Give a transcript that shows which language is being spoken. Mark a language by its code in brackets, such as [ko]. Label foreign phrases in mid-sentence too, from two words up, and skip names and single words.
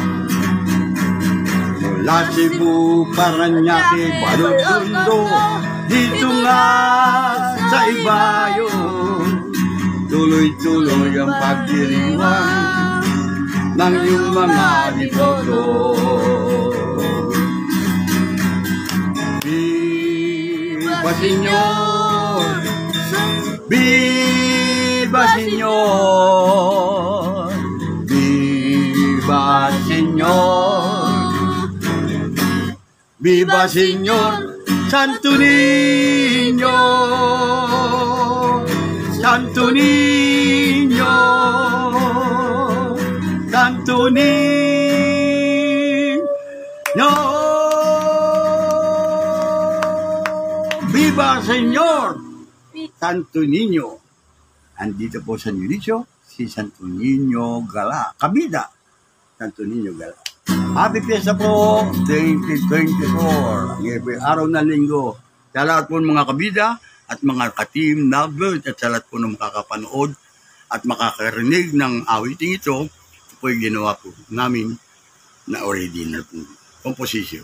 [tl] Mula Cebu, Parañaque, Balotondo, dito nga sa Ibayo, tuloy-tuloy ang pagdiriwang ng iyong mga deboto. [es] Viva Señor, viva Señor, viva Viva Señor Santo Niño, Santo Niño, Santo Niño. Viva Señor Santo Niño. [tl] Andito po sa Nilisyo, si Santo Niño Gala. Kabida, Santo Niño Gala. [en] Happy Fiesta [tl] po 2024. Ang every araw na linggo. Sa lahat po ng mga kabida at mga ka-team lovers at sa lahat po ng makakapanood at makakarinig ng awiting ito, ito po yung ginawa po namin na original po composition.